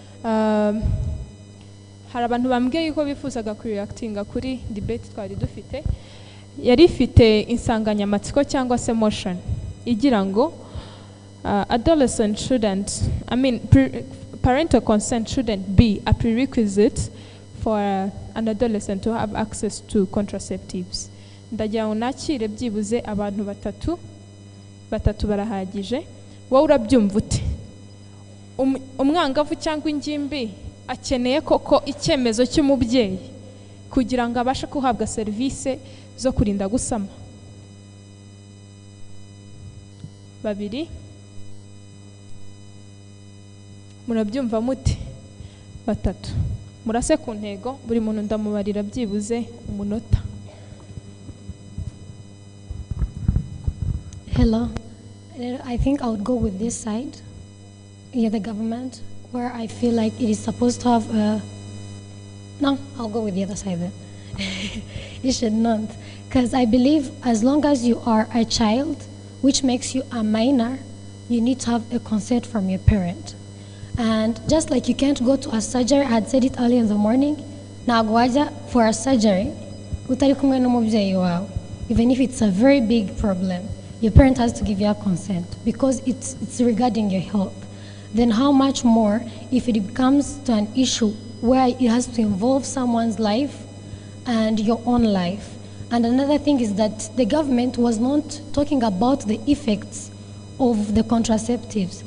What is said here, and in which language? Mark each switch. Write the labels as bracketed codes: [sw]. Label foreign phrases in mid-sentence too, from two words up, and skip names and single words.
[rw] hari abantu bambwiye yuko bifuzaga kureactinga kuri debate twari dufite. Yari ifite insanganyamatsiko cyangwa se motion igira ngo [en] adolescent shouldn't, parental consent shouldn't be a prerequisite for an adolescent to have access to contraceptives. [rw] Ndagira ngo nakire byibuze abantu batatu barahagije. Wowe urabyumva ute? Umwangavu cyangwa ingimbi akeneye koko icyemezo cy'umubyeyi kugira ngo abashe kuhabwa serivisi zo kurinda gusama? Babiri. Murabyumva mute? Batatu. Murase ku ntego, buri muntu ndamubarira byibuze umunota. [en] Hello. I think I would go with this side, the government, where I feel like it is supposed to have a... No, I'll go with the other side then. You should not. Because I believe as long as you are a child, which makes you a minor, you need to have a consent from your parent. And just like you can't go to a surgery, I had said it early in the morning, nagwaja for a surgery, [rw] utari kumwe n'umubyeyi wawe. [en] Even if it's a very big problem, your parent has to give you a consent because it's regarding your health. Then how much more if it becomes to an issue where it has to involve someone's life and your own life. And another thing is that the government was not talking about the effects of the contraceptives.